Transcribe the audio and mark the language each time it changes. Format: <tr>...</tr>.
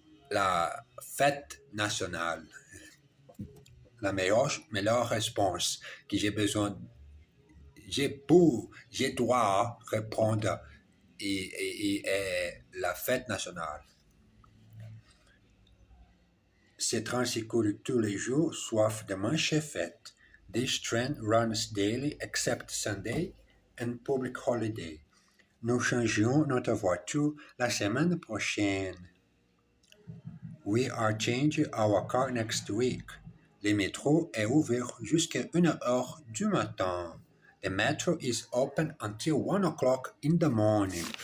<fr>La fête nationale, la meilleure réponse que j'ai besoin, j'ai droit répondre et la fête nationale. Ces trains circulent tous les jours, sauf dimanche et fête.</fr> <en>This train runs daily except Sunday and public holiday.</en> <fr>Nous changerons notre voiture la semaine prochaine.</fr> <en>We are changing our car next week.</en> <fr>Le métro est ouvert jusqu'à 1 heure du matin.</fr> <en>The metro is open until 1 o'clock in the morning.</en>